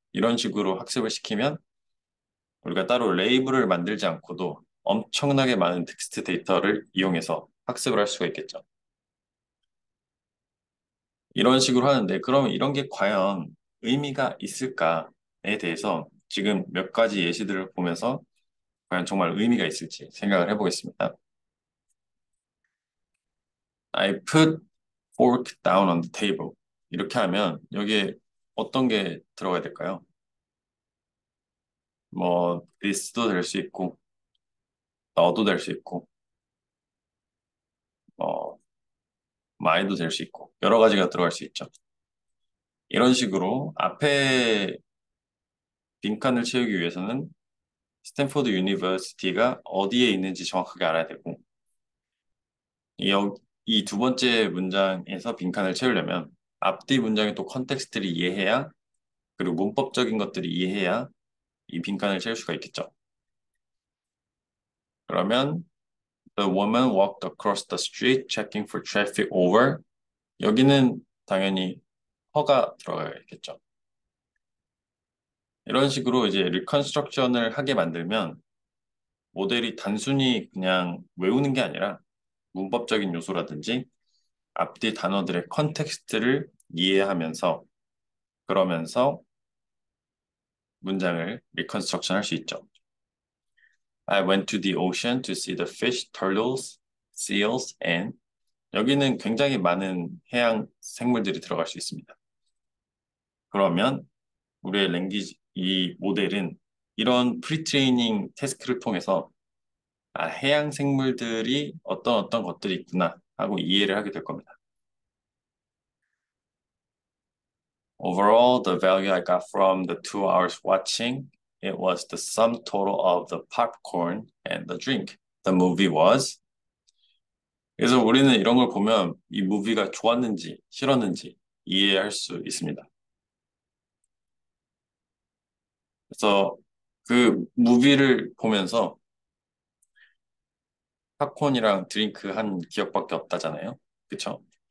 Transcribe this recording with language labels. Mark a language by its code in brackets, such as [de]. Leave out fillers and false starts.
[ko] 이런 식으로 학습을 시키면 우리가 따로 레이블을 만들지 않고도 엄청나게 많은 텍스트 데이터를 이용해서 학습을 할 수가 있겠죠. 이런 식으로 하는데 그러면 이런 게 과연 의미가 있을까에 대해서 지금 몇 가지 예시들을 보면서 과연 정말 의미가 있을지 생각을 해보겠습니다. [en] I put fork down on the table. [ko] 이렇게 하면 여기에 어떤 게 들어가야 될까요? 뭐 this도 될 수 있고 너도 될 수 있고 뭐 my도 될 수 있고 여러 가지가 들어갈 수 있죠. 이런 식으로 앞에 빈칸을 채우기 위해서는 스탠포드 유니버시티가 어디에 있는지 정확하게 알아야 되고 이 두 번째 문장에서 빈칸을 채우려면 앞뒤 문장의 또 컨텍스트를 이해해야 그리고 문법적인 것들을 이해해야 이 빈칸을 채울 수가 있겠죠. [en] 그러면 The woman walked across the street checking for traffic over. [ko] 여기는 당연히 허가 들어가야겠죠. 이런 식으로 이제 리컨스트럭션을 하게 만들면 모델이 단순히 그냥 외우는 게 아니라 문법적인 요소라든지 앞뒤 단어들의 컨텍스트를 이해하면서 그러면서 문장을 리컨스트럭션 할 수 있죠. [en] I went to the ocean to see the fish, turtles, seals, and [ko] 여기는 굉장히 많은 해양 생물들이 들어갈 수 있습니다. 그러면 우리의 랭귀지, 이 모델은 이런 프리트레이닝 태스크를 통해서 해양 생물들이 어떤 것들이 있구나 하고 이해를 하게 될 겁니다. [en] Overall, the value I got from the 2 hours watching, it was the sum total of the popcorn and the drink. The movie was. [ko] 그래서 우리는 이런 걸 보면 이 무비가 좋았는지 싫었는지 이해할 수 있습니다. 그래서 그 무비를 보면서 팝콘이랑 드링크 한 기억밖에 없다잖아요. 그쵸?